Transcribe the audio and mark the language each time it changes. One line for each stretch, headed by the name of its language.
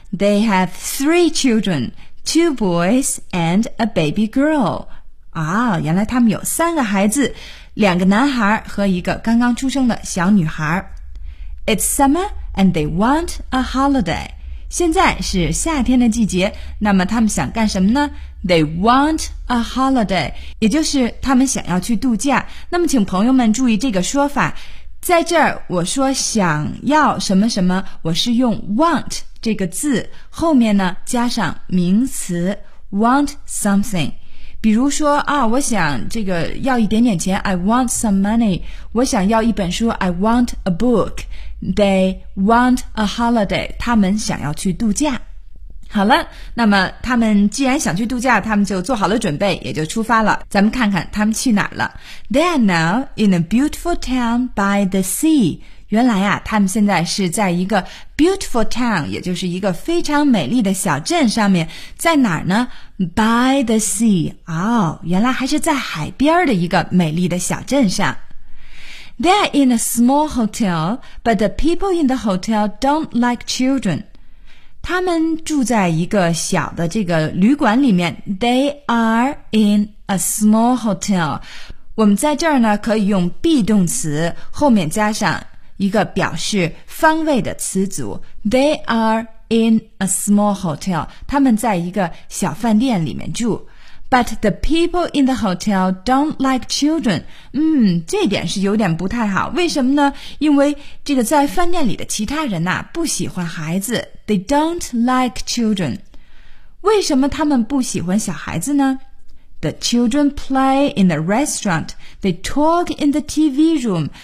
English: They have three children, two boys and a baby girl.
Chinese: 啊，原来他们有三个孩子，两个男孩和一个刚刚出生的小女孩。
English: It's summer and they want a holiday.
Chinese: 现在是夏天的季节，那么他们想干什么呢？
English: They want a holiday,
Chinese: 也就是他们想要去度假。那么请朋友们注意这个说法，在这儿我说想要什么什么，我是用 want 这个字后面呢加上名词
English: want something。
Chinese: 比如说啊，我想这个要一点点钱，
English: I want some money。
Chinese: 我想要一本书，
English: I want a book。They want a holiday,
Chinese: 他们想要去度假。好了，那么他们既然想去度假，他们就做好了准备，也就出发了。咱们看看他们去哪儿了。
English: They are now in a beautiful town by the sea.
Chinese: 原来啊，他们现在是在一个
English: beautiful town,
Chinese: 也就是一个非常美丽的小镇上面。在哪儿呢？
English: By the sea.
Chinese: 哦，原来还是在海边的一个美丽的小镇上。
English: They are in a small hotel, but the people in the hotel don't like children.
Chinese: 他们住在一个小的这个旅馆里面，
English: They are in A small hotel.
Chinese: 我们在这儿呢可以用 be 动词后面加上一个表示方位的词组。
English: They are in a small hotel.
Chinese: 他们在一个小饭店里面住。
English: But the people in the hotel don't like children.
Chinese: 这点是有点不太好。为什么呢？因为这个在饭店里的其他人不喜欢孩子。
English: They don't like children.
Chinese: 为什么他们不喜欢小孩子呢？
English: The children play in the restaurant. They talk in the TV room.